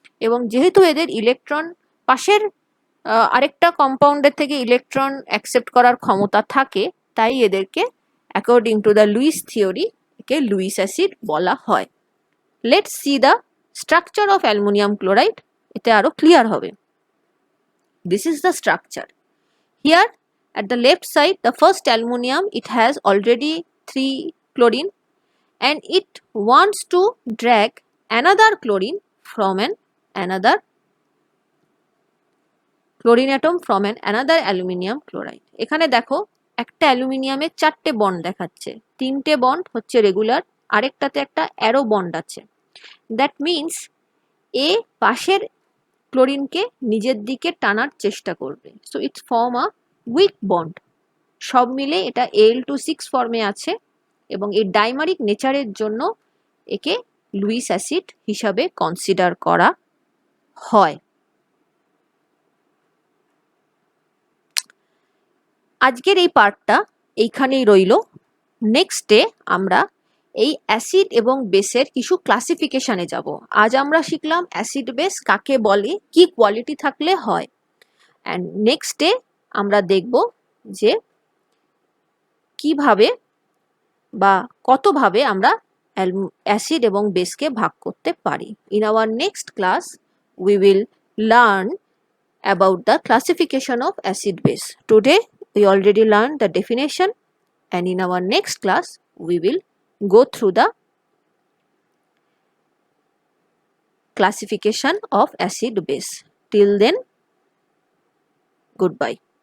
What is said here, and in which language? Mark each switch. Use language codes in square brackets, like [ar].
[bn] এবং যেহেতু এদের ইলেকট্রন পাশের আরেকটা কম্পাউন্ডের থেকে ইলেকট্রন অ্যাকসেপ্ট করার ক্ষমতা থাকে, তাই এদেরকে [en] according to the Lewis theory [bn] একে লুইস অ্যাসিড বলা হয়। [en] let's see the structure of aluminium chloride, [bn] এতে আরো ক্লিয়ার হবে। [en] This is the structure. Here At the left side, the first aluminum, it has already 3 chlorine, and it wants to drag another chlorine from another chlorine atom from another aluminium chloride. [bn] এখানে দেখো একটা অ্যালুমিনিয়ামে 4টে bond দেখাচ্ছে, 3টে bond হচ্ছে regular, আরেকটাতে একটা arrow bond আছে। [en] that means [bn] a পাশের ক্লোরিনকে নিজের দিকে টানার চেষ্টা করবে, [en] So it's form a weak bond. [bn] সব মিলে এটা Al2,6 ফর্মে আছে এবং এই ডাইমারিক নেচারের জন্য একে লুইস অ্যাসিড হিসাবে কনসিডার করা হয়। আজকের এই পার্টটা এইখানেই রইল। নেক্সটে আমরা এই অ্যাসিড এবং বেসের কিছু ক্লাসিফিকেশনে যাব। আজ আমরা শিখলাম অ্যাসিড বেস কাকে বলে, কি কোয়ালিটি থাকলে হয়, অ্যান্ড নেক্সটে আমরা দেখব যে কিভাবে বা কতভাবে আমরা অ্যাসিড এবং বেসকে ভাগ করতে পারি। [en] In our next class we will learn about the classification of acid base. Today we already learned the definition, and in our next class we will go through the classification of acid base. Till then, goodbye.